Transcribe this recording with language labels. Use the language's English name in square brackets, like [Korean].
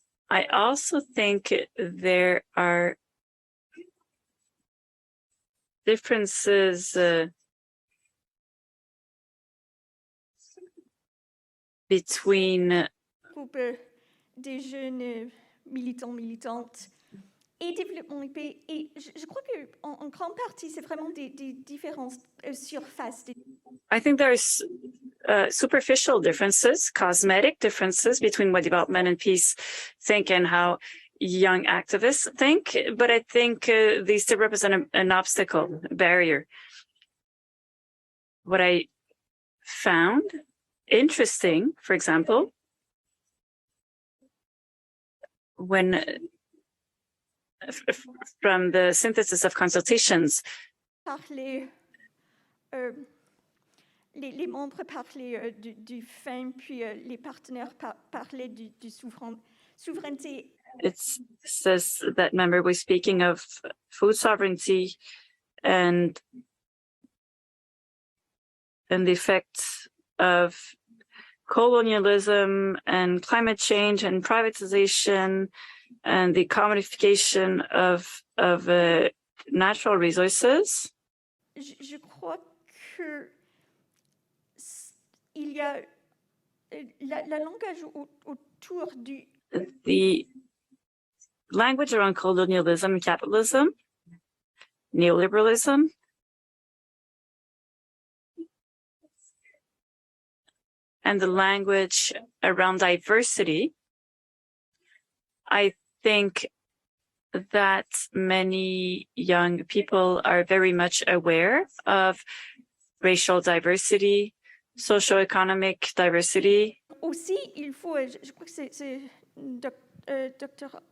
[English] I also think there are differences between [French] groupe des jeunes militants, militantes et développement de paix. Et je crois qu'en grande partie, c'est vraiment des différences surface. [English] I think there's superficial differences, cosmetic differences between what development and peace think and how young activists think, but I think these still represent an obstacle, a barrier. What I found interesting, for example, when from the synthesis of consultations, [French] les membres parlaient du FEM, puis les partenaires parlaient du souveraineté. [English] It says that member was speaking of food sovereignty and the effects of colonialism and climate change and privatization and the commodification of natural resources. [French] Je crois que il y a la langage autour du [English] the language around colonialism, capitalism, neoliberalism, and the language around diversity. I think that many young people are very much aware of racial diversity, socioeconomic diversity. [French] Aussi, il faut, je crois que c'est Dr.